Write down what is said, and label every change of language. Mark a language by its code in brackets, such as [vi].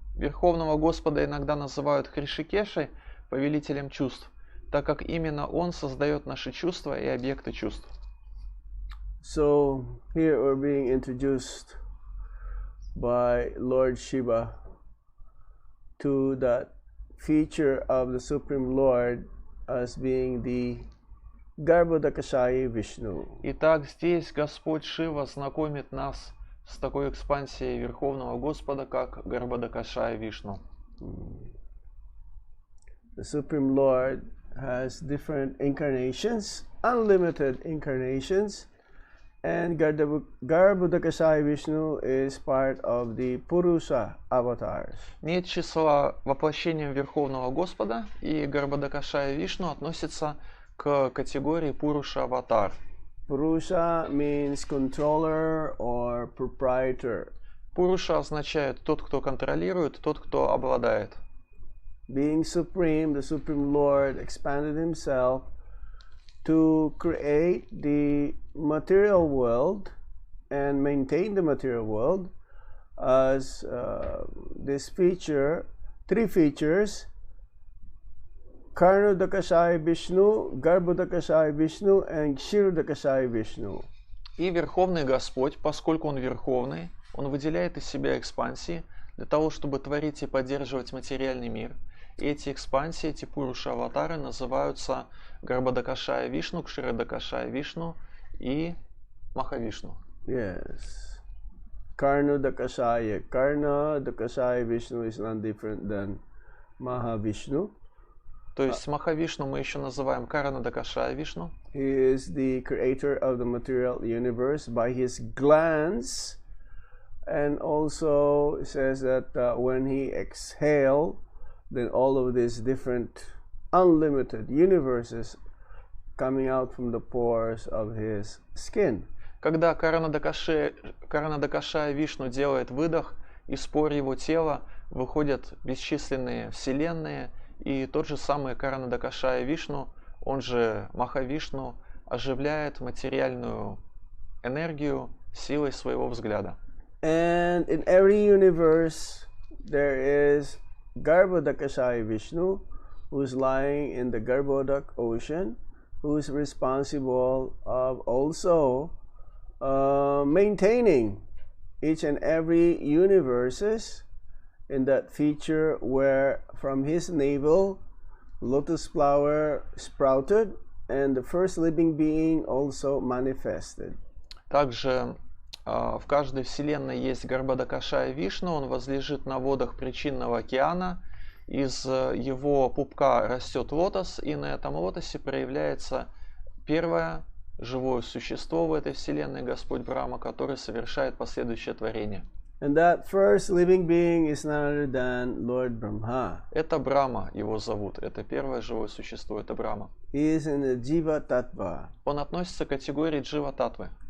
[ru] Верховного Господа иногда называют Хришикешей, повелителем чувств, так как именно Он создает наши чувства и объекты чувств. [en] So here we're being introduced by Lord Shiva to that feature of the Supreme Lord as being the Garbhodakashayi Vishnu. [ru] Итак, здесь Господь Шива знакомит нас с такой экспансией Верховного Господа, как Гарбхадакашая Вишну. [en] The Supreme Lord has different incarnations, unlimited incarnations, and Garbhodakashayi Vishnu is part of the Purusha avatars. [ru] Нет числа воплощением Верховного Господа, и Гарбхадакашая Вишну относится к категории Пуруша Аватар. [en] Purusha means controller or proprietor. [ru] Пуруша означает тот, кто контролирует, тот, кто обладает. [en] Being supreme, the Supreme Lord expanded himself to create the material world and maintain the material world as this feature, 3 features: Karnodakashayi Vishnu, Garbhodakashayi Vishnu, and Kshirodakashayi Vishnu. [ru] И Верховный Господь, поскольку Он Верховный, Он выделяет из себя экспансии для того, чтобы творить и поддерживать материальный мир. И эти экспансии, эти Пуруша-аватары называются Гарбхадакашая Вишну, Кширодакашая Вишну и Махавишну. [en] Yes. Karna Dakashaya. Karna Dakashaya Vishnu is none different than Mahavishnu. [ru] То есть Махавишну мы еще называем Карана Дакашая Вишну. [en] He is the creator of the material universe by his glance, and also it says that when he exhale, then all of these different unlimited universes coming out from the pores of his skin. [ru] Когда Карана Дакашая Вишну делает выдох, из пор его тела выходят бесчисленные вселенные, и тот же самый Карана Дакашая Вишну, он же Махавишну, оживляет материальную энергию силой своего взгляда. [en] And in every universe there is Garbhodakashaya Vishnu, who is lying in the Garbhodak ocean, who is responsible of also maintaining each and every universes in that feature where from his navel lotus flower sprouted and the first living being also manifested. [ru] Также в каждой вселенной есть Гарбадакашая Вишну, он возлежит на водах причинного океана, из его пупка растет лотос, и на этом лотосе проявляется первое живое существо в этой вселенной, Господь Брахма, который совершает последующее творение. [en] And that first living being is none other than Lord Brahma. [ru] Это Брахма, его зовут. Это первое живое существо, это Брахма. [en] He is in the Jiva Tattva. [ru] Он относится к категории Джива Татвы.